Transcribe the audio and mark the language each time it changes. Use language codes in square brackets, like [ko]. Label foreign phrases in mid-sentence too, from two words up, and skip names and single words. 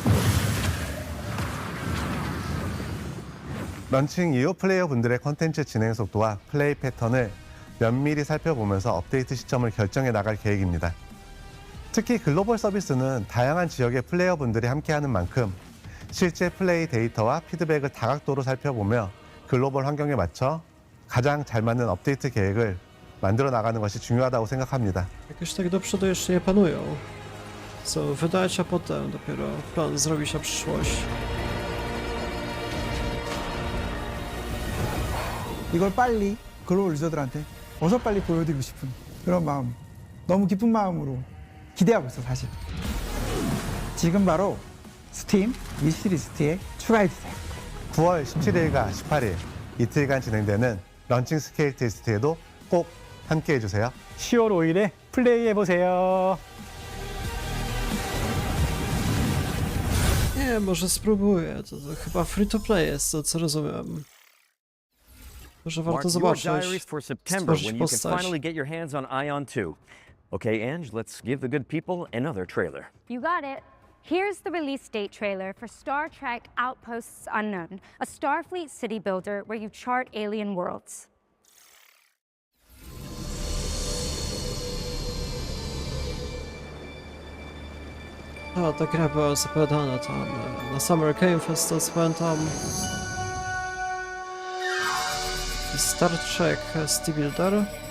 [ko] 런칭 이후 플레이어분들의 컨텐츠 진행 속도와 플레이 패턴을 면밀히 살펴보면서 업데이트 시점을 결정해 나갈 계획입니다. 특히 글로벌 서비스는 다양한 지역의 플레이어분들이 함께하는 만큼 실제 플레이 데이터와 피드백을 다각도로 살펴보며 글로벌 환경에 맞춰 가장 잘 맞는 업데이트 계획을 만들어 나가는 것이 중요하다고 생각합니다. [pl] Jakoś tak do przodu jeszcze nie panują. Chcą wydać, a potem dopiero plan zrobić na przyszłość. [ko] 이걸 빨리 글로벌 유저들한테 어서 빨리 보여드리고 싶은 그런 마음, 너무 기쁜 마음으로 기대하고 있어 사실. 지금 바로 스팀 위시리스트에 추가해주세요. 9월 17일과 18일 이틀간 진행되는 런칭 스케일 테스트에도 꼭 함께 해주세요. 10월 5일에 플레이해보세요. [pl] Nie, może spróbuję. To chyba [en] free to play [pl] jest, to co rozumiem. Może warto zobaczyć, stworzyć postać. [en] Okay, Ange, let's give the good people another trailer. You got it. Here's the release date trailer for Star Trek Outposts Unknown, a Starfleet city builder where you chart alien worlds. [pl] Ta gra była zapowiadana tam na Summer Game Fest, to pamiętam. [en] Star Trek City Builder.